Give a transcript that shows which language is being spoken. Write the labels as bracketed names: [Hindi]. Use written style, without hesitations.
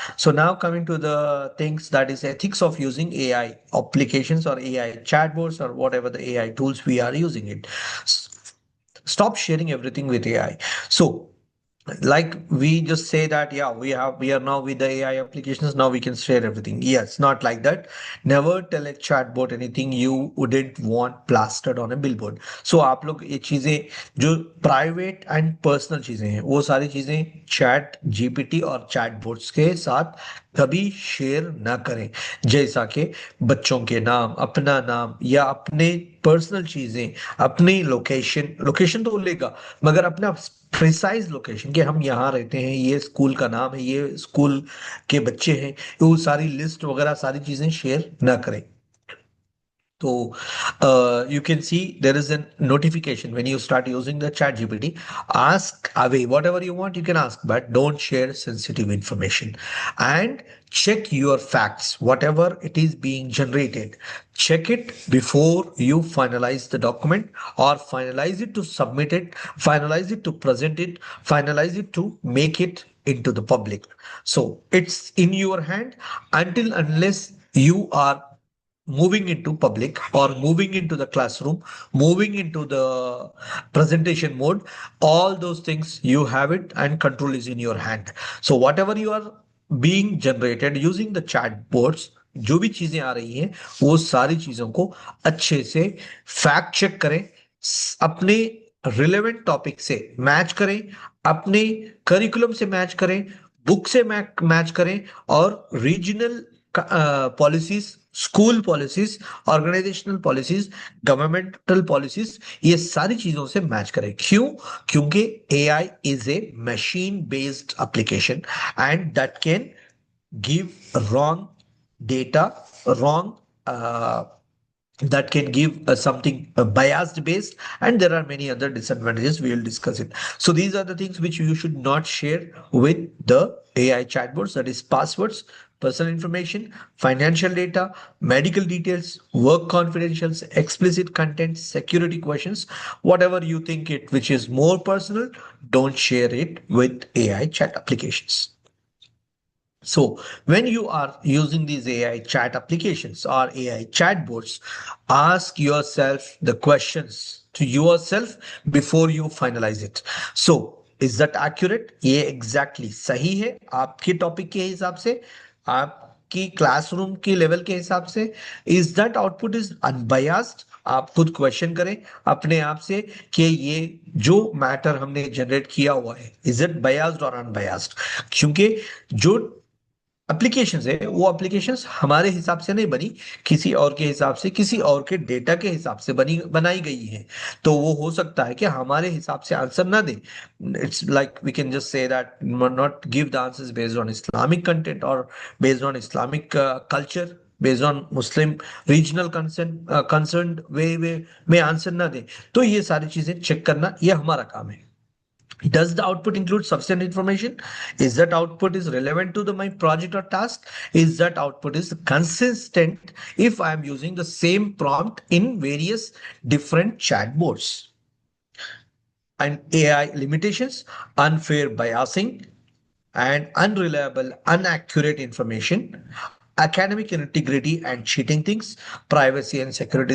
[English] So now coming to the things, that is ethics of using AI applications or AI chatbots or whatever the AI tools we are using it. Stop sharing everything with AI. So like we just say that, yeah, we are now with the AI applications, now we can share everything. Yes, not like that. Never tell a chatbot anything you wouldn't want plastered on a billboard. [Hindi] So आप लोग ये चीजें जो private and personal चीजें हैं वो सारी चीजें चैट जीपीटी और चैटबॉट्स के साथ कभी शेयर ना करें, जैसा कि बच्चों के नाम, अपना नाम या अपने पर्सनल चीजें, अपनी लोकेशन तो लेगा मगर अपना प्रिसाइज लोकेशन कि हम यहाँ रहते हैं, ये स्कूल का नाम है, ये स्कूल के बच्चे हैं, वो सारी लिस्ट वगैरह सारी चीजें शेयर ना करें. [English] So you can see there is a notification when you start using the chat GPT. Ask away whatever you want, you can ask, but don't share sensitive information. And check your facts, whatever it is being generated. Check it before you finalize the document or finalize it to submit it, finalize it to present it, finalize it to make it into the public. So it's in your hand unless you are moving into public or moving into the classroom, moving into the presentation mode. All those things you have it and control is in your hand. So whatever you are being generated using the chatbots, [Hindi] जो भी चीजें आ रही हैं वो सारी चीजों को अच्छे से फैक्ट चेक करें, अपने रिलेवेंट टॉपिक से मैच करें, अपने करिकुलम से मैच करें, बुक से मैच करें और regional policies, school policies, organisational policies, governmental policies, ये सारी चीजों से मैच करें. क्यों? क्योंकि [English] AI is a machine based application and that can give wrong data, wrong that can give something biased based, and there are many other disadvantages. We will discuss it. So these are the things which you should not share with the AI chatbots, that is passwords, personal information, financial data, medical details, work confidentials, explicit content, security questions, whatever you think it which is more personal, don't share it with AI chat applications. So when you are using these AI chat applications or AI chatbots, ask yourself the questions to yourself before you finalize it. So is that accurate? [Hindi] ये exactly सही है आपके topic के हिसाब से, आपकी classroom के level के हिसाब से? [English] Is that output is unbiased? [Hindi] आप खुद क्वेश्चन करें अपने आप से कि ये जो मैटर हमने जनरेट किया हुआ है, [English] is it biased [Hindi] और अनबायस्ड? क्योंकि जो एप्लीकेशंस है वो एप्लीकेशंस हमारे हिसाब से नहीं बनी, किसी और के हिसाब से, किसी और के डेटा के हिसाब से बनाई गई है. तो वो हो सकता है कि हमारे हिसाब से आंसर ना दे. It's like we can just say that not give the answers based on Islamic content और based on Islamic culture, based on Muslim regional concern वे में आंसर ना दे. तो ये सारी चीजें चेक करना ये हमारा काम है. [English] Does the output include substantive information? Is that output is relevant to my project or task? Is that output is consistent if I am using the same prompt in various different chatbots? And AI limitations, unfair biasing and unreliable, inaccurate information, academic integrity and cheating things, privacy and security.